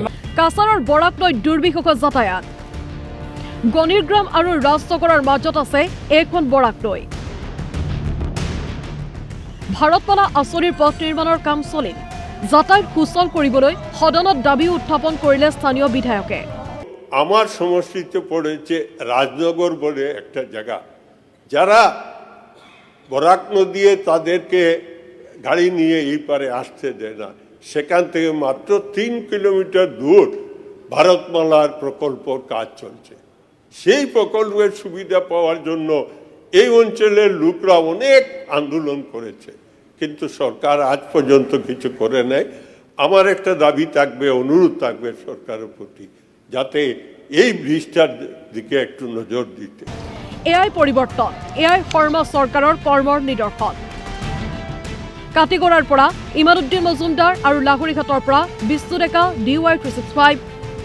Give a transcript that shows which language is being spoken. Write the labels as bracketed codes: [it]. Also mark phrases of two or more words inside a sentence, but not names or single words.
[as] কাছাৰৰ বৰাকলৈ দুৰ্বিষহ যাতায়াত। গণিৰগ্ৰাম আৰু ৰাজনগৰৰ মাজত আছে এইখন বৰাকলৈ। ভাৰতমালা আঁচনিৰ পথ নিৰ্মাণৰ কাম চলিল। যাতায়াত সুচল কৰিবলৈ সদনত দাবী উত্থাপন কৰিলে স্থানীয় বিধায়কে। [bn] আমার সমষ্টিতে পড়েছে রাজনগর বলে একটা জায়গা, যারা বরাক নদী তাদেরকে গাড়ি নিয়ে এই পারে আসতে দেয় না, সেখান থেকে মাত্র 3 কিলোমিটার দূর ভারতমালার প্রকল্পর কাজ চলছে। সেই প্রকল্পের সুবিধা পাওয়ার জন্য এই অঞ্চলের লোকরা অনেক আন্দোলন করেছে, কিন্তু সরকার আজ পর্যন্ত কিছু করে নাই। আমার একটা দাবি থাকবে, অনুরোধ থাকবে সরকারের প্রতি, যাতে এই ব্রিজটার দিকে একটু নজর দিতে। [as] এআই পৰিৱৰ্তন, এআই শৰ্মা চৰকাৰৰ কৰ্মৰ নিদৰ্শন। কাটিগড়াৰ পৰা ইমাদুদ্দিন মজুমদাৰ আৰু লাহৰীঘাটৰ পৰা বিষ্ণু ডেকা DY365